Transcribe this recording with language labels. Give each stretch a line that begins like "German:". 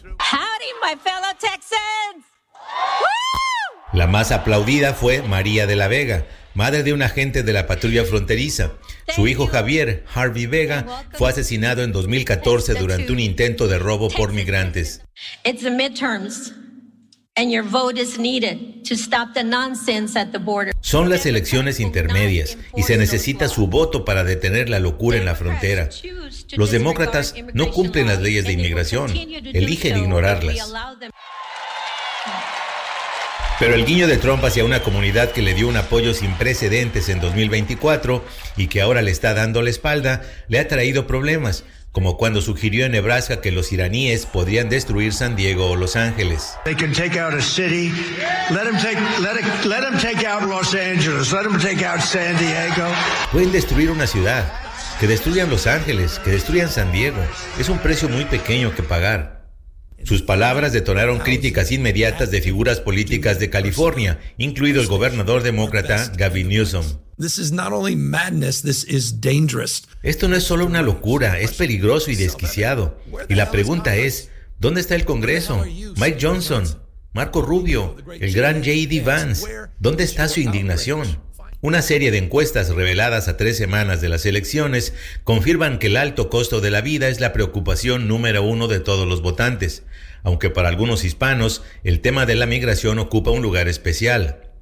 English: Howdy, my fellow Texans.
Spanish: La más aplaudida fue María de la Vega, madre de un agente de la patrulla fronteriza. Su hijo Javier, Harvey Vega, fue asesinado en 2014 durante un intento de robo por migrantes.
English: It's the midterms, and your vote is needed to stop the nonsense at the border.
Spanish: Son las elecciones intermedias y se necesita su voto para detener la locura en la frontera. Los demócratas no cumplen las leyes de inmigración, eligen ignorarlas. Pero el guiño de Trump hacia una comunidad que le dio un apoyo sin precedentes en 2024 y que ahora le está dando la espalda, le ha traído problemas, como cuando sugirió en Nebraska que los iraníes podrían destruir San Diego o Los Ángeles.
English: They can take out a city. Let them take out Los Angeles. Let them take out San Diego.
Spanish: Pueden destruir una ciudad. Que destruyan Los Ángeles. Que destruyan San Diego. Es un precio muy pequeño que pagar. Sus palabras detonaron críticas inmediatas de figuras políticas de California, incluido el gobernador demócrata Gavin Newsom.
English: This is not only madness, this is dangerous.
Spanish: Esto no es solo una locura, es peligroso y desquiciado. Y la pregunta es, ¿dónde está el Congreso? Mike Johnson, Marco Rubio, el gran J.D. Vance, ¿dónde está su indignación? Una serie de encuestas reveladas a 3 semanas de las elecciones confirman que el alto costo de la vida es la preocupación número uno de todos los votantes, aunque para algunos hispanos el tema de la migración ocupa un lugar especial.